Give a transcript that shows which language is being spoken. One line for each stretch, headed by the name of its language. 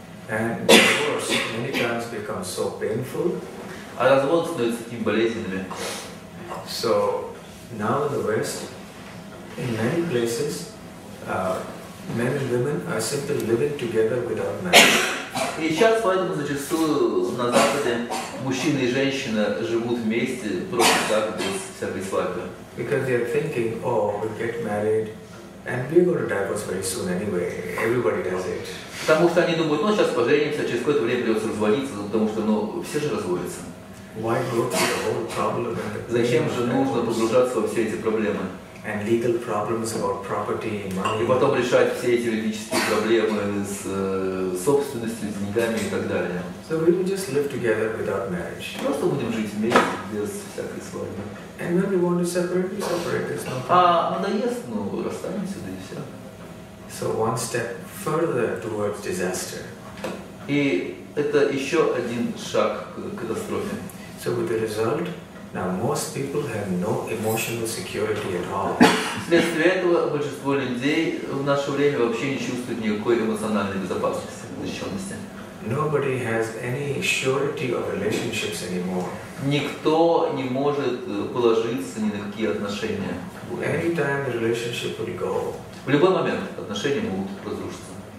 English: And divorce many times becomes so painful.
Russian: А разводы становятся такими болезненными.
English: So now in the West, in many places, men and women are simply living together without marriage.
Russian: И сейчас поэтому зачастую на Западе мужчина и женщина живут вместе просто так, без всякой свадьбы.
English: Because they are thinking, oh, we'll get married and we're going to divorce very soon anyway. Everybody does it.
Russian: Потому что они думают, ну сейчас поженимся, через какое-то время придется разводиться, потому что ну, все же разводятся.
English: Why go through the whole problem?
Russian: Зачем же нужно погружаться во все эти проблемы?
English: and legal problems about property,
Russian: И
English: money.
Russian: потом решать все эти юридические проблемы с собственностью, с деньгами и так далее.
English: So we will just live together without marriage.
Russian: Просто будем жить вместе, без всякой свадьбы.
English: And when we want to separate, we separate. There's no problem.
Russian: А надоест, ну, расстанемся, да и все.
English: So one step further towards disaster.
Russian: И это еще один шаг к катастрофе.
English: So with the result, now most people have no emotional security at all.
Russian: Вследствие этого большинство людей в наше время вообще не чувствует никакой эмоциональной безопасности, защищенности.
English: Nobody has any surety of relationships anymore.
Russian: Никто не может положиться ни на какие отношения.
English: Anytime the relationship will go.
Russian: В любой момент отношения могут разрушиться.